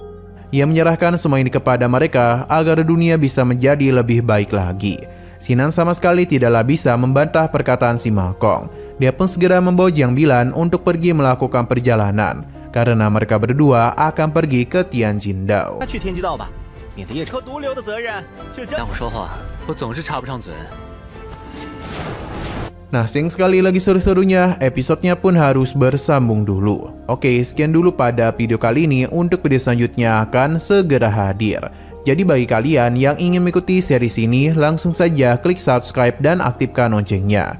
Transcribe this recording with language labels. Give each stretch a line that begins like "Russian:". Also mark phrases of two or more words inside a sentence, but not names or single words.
Indonesian: Ia menyerahkan semua ini kepada mereka agar dunia bisa menjadi lebih baik lagi. Sinan sama sekali tidaklah bisa membantah perkataan si Ma Kong. Dia pun segera membawa Jiang Bilan untuk pergi melakukan perjalanan, karena mereka berdua akan pergi ke Tianjin Dao.
Chinese: 让我说话，我总是插不上嘴。
Indonesian: Nah, sayang sekali lagi seru-serunya, episodenya pun harus bersambung dulu. Oke, sekian dulu pada video kali ini. Untuk video selanjutnya akan segera hadir. Jadi bagi kalian yang ingin mengikuti series ini, langsung saja klik subscribe dan aktifkan loncengnya.